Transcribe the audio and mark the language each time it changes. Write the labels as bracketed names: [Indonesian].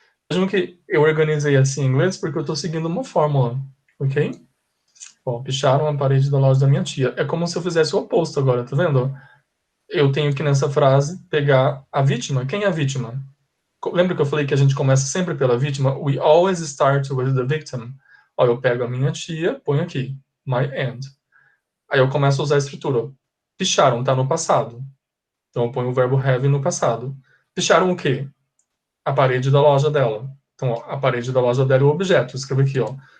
[Portuguese] Vejam que eu organizei assim em inglês porque eu estou seguindo uma fórmula, ok? Ó, picharam a parede da loja da minha tia. É como se eu fizesse o oposto agora, tá vendo? Eu tenho que nessa frase pegar a vítima. Quem é a vítima? Lembra que eu falei que a gente começa sempre pela vítima? [English] We always start with the victim. [Portuguese] Ó, eu pego a minha tia, ponho aqui, [English] my aunt. [Portuguese] Aí eu começo a usar a estrutura. Picharam, tá no passado. Então eu ponho o verbo have no passado. Picharam o quê? A parede da loja dela. Então, ó, a parede da loja dela é o objeto. Escreve aqui, ó.